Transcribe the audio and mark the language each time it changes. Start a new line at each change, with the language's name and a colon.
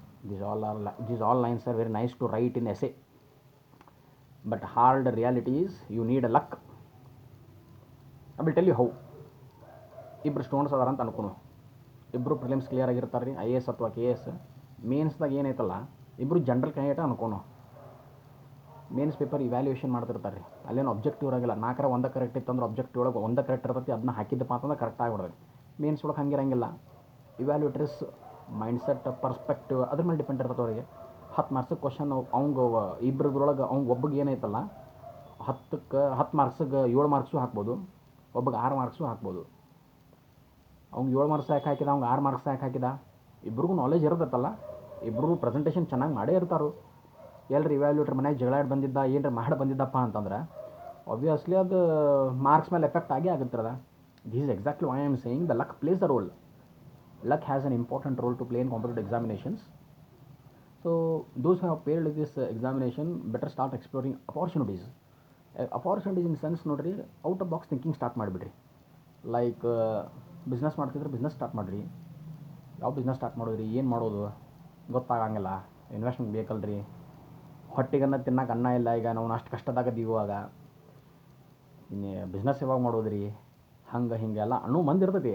English: These all lines are very nice to write in essay, but hard reality is you need a luck. I will tell you how.
Kannada: ಇಬ್ಬರು students ಅದಾರ ಅಂತ ಅನ್ಕೊನು, ಇಬ್ಬರು prelims clear ಆಗಿರ್ತಾರೆ ರೀ, IAS ಅಥವಾ KS. ಮೇನ್ಸ್ದಾಗ ಏನೈತಲ್ಲ, ಇಬ್ಬರು general candidate ಅನ್ಕೊನು. Mains paper evaluation ಮಾಡ್ತಿರ್ತಾರೆ ರೀ, ಅಲ್ಲೇನು ಅಬ್ಜೆಕ್ಟಿವ್ ಇರೋಂಗಿಲ್ಲ. 4ರ 1 ಕರೆಕ್ಟ್ ಇತ್ತು ಅಂದ್ರೆ ಅಬ್ಜೆಕ್ಟಿವ್ ಒಳಗೆ 1 ಕರೆಕ್ಟ್ ಇರ್ತೈತಿ, ಅದನ್ನ ಹಾಕಿದ್ದಪ್ಪ ಅಂತಂದ್ರೆ ಕರೆಕ್ಟ್ ಆಗಿಬಿಡ್ತೈತಿ. ಮೇನ್ಸ್ ಒಳಗೆ ಹಂಗಿರಂಗಿಲ್ಲ. ಇವ್ಯಾಲ್ಯೂಟರ್ಸ್ ಮೈಂಡ್ಸೆಟ್, ಪರ್ಸ್ಪೆಕ್ಟಿವ್ ಅದ್ರ ಮೇಲೆ ಡಿಪೆಂಡ್ ಇರ್ತದೆ ಅವರಿಗೆ. 10 ಮಾರ್ಕ್ಸಿಗೆ ಕ್ವಶನ್ ಅವ್ಗೆ ಇಬ್ಬರದ್ರೊಳಗೆ ಒಬ್ಬಗೆ ಏನೈತಲ್ಲ, 10 ಮಾರ್ಕ್ಸಿಗೆ 7 ಮಾರ್ಕ್ಸು ಹಾಕ್ಬೋದು, ಒಬ್ಬಗೆ 6 ಮಾರ್ಕ್ಸು ಹಾಕ್ಬೋದು. ಅವ್ಗೆ 7 ಮಾರ್ಕ್ಸ್ ಯಾಕೆ ಹಾಕಿದ, ಅವ್ಗೆ 6 ಮಾರ್ಕ್ಸ್ ಯಾಕೆ ಹಾಕಿದ? ಇಬ್ರಿಗೂ ನಾಲೆಜ್ ಇರ್ತೈತಲ್ಲ, ಇಬ್ಬರು ಪ್ರೆಸೆಂಟೇಷನ್ ಚೆನ್ನಾಗಿ ಮಾಡೇ ಇರ್ತಾರೋ. ಎಲ್ರಿ ಇವ್ಯಾಲ್ಯೂಟರ್ ಮನೆಯಾಗ ಜಗಳಾಡಿ ಬಂದಿದ್ದ, ಏನರ ಮಾಡಿ ಬಂದಿದ್ದಪ್ಪ ಅಂತಂದ್ರೆ ಆಬ್ವಿಯಸ್ಲಿ ಅದು ಮಾರ್ಕ್ಸ್ ಮೇಲೆ ಎಫೆಕ್ಟ್ ಆಗೇ ಆಗುತ್ತಿರದ.
English: This is exactly why I am saying the luck plays the role. Luck has an important role to play in competitive examinations. So those who have failed this examination better start exploring opportunities. Opportunities in sense
Kannada: ನೋಡ್ರಿ,
English: out of box thinking
Kannada: start ಮಾಡಿಬಿಡ್ರಿ. Like business ಮಾಡ್ತಿದ್ರೆ business start ಮಾಡಿರಿ. ಯಾವ business start ಮಾಡೋದ್ರಿ, ಏನು ಮಾಡೋದು ಗೊತ್ತಾಗಂಗಿಲ್ಲ, investment ಬೇಕಲ್ರಿ. ಹೊಟ್ಟಿಗನ್ನ ತಿನ್ನಕ್ಕೆ ಅನ್ನ ಇಲ್ಲ, ಈಗ ನಾವು ಅಷ್ಟು ಕಷ್ಟದಾಗದೀವಿ. ಇವಾಗ ಬಿಸ್ನೆಸ್ ಯಾವಾಗ ಮಾಡೋದ್ರಿ, ಹಂಗೆ ಹಿಂಗೆಲ್ಲ ಅನ್ನೋ ಮಂದಿ ಇರ್ತೈತಿ.